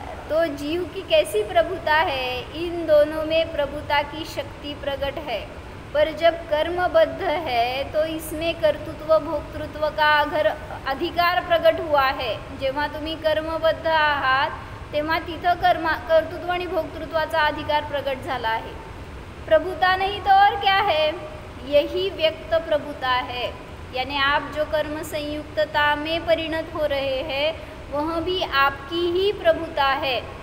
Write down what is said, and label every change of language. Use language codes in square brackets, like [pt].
[hi] तो जीव की कैसी प्रभुता है, इन दोनों में प्रभुता की शक्ति प्रकट है. पर जब कर्मबद्ध है तो इसमें कर्तृत्व भोक्तृत्व का अधिकार प्रकट हुआ है. [mr] जेव्हा तुम्ही कर्मबद्ध आहात तेव्हा तिथं कर्तृत्व आणि भोक्तृत्वाचा अधिकार प्रकट झाला आहे. [hi] प्रभुता नहीं तो और क्या है, यही व्यक्त प्रभुता है. यानी आप जो कर्म संयुक्तता में परिणत हो रहे हैं वह भी आपकी ही प्रभुता है.